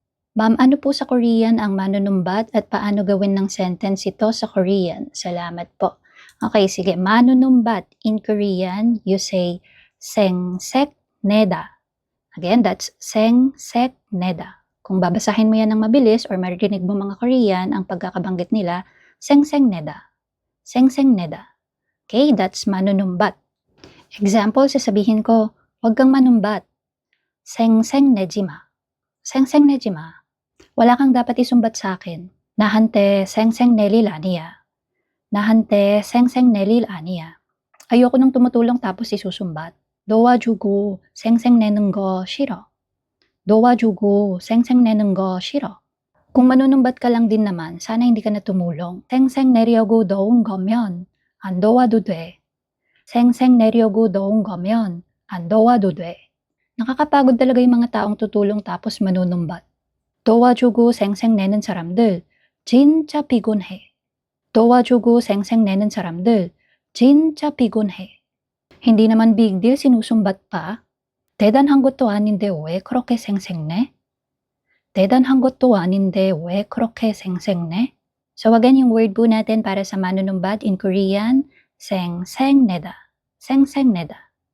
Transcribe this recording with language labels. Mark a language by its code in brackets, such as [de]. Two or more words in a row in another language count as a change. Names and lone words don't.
[tl] Ma'am, ano po sa Korean ang manunumbat at paano gawin ng sentence ito sa Korean? Salamat po. Okay, sige. Manunumbat. [en] In Korean, you say 생색내다. Again, that's 생색내다. [tl] Kung babasahin mo yan ng mabilis or marinig mo mga Korean, ang pagkakabanggit nila, [ko] 생색내다. 생색내다. [en] Okay, that's manunumbat. [tl] Example, sasabihin ko, huwag kang manumbat. [ko] 생색내지 마. 생색내지 마. [tl] Wala kang dapat isumbat sa akin. [ko] 나한테 생색낼 일 아니야. 나한테 생색낼 일 아니야. [tl] Ayoko nung tumutulong tapos isusumbat. [ko] 도와주고 생색내는 거 싫어. 도와주고 생색내는 거 싫어. [tl] Kung manunumbat ka lang din naman, sana hindi ka na tumulong. [ko] 생색내려고 넣은 거면 안 도와도 돼. 생색내려고 넣은 거면 안 도와도 돼. [tl] Nakakapagod talaga yung mga taong tutulong tapos manunumbat. [ko] 도와주고 생색내는 사람들 진짜 피곤해. 도와주고 생색내는 사람들 진짜 피곤해. [tl] Hindi naman [en] big deal [tl] sinusumbat pa. [ko] 대단한 것도 아닌데 왜 그렇게 생색내? 대단한 것도 아닌데 왜 그렇게 생색내? [tl] So again, yung word po natin para sa manunumbat [en] in Korean, [ko] 생색내다. 생색내다.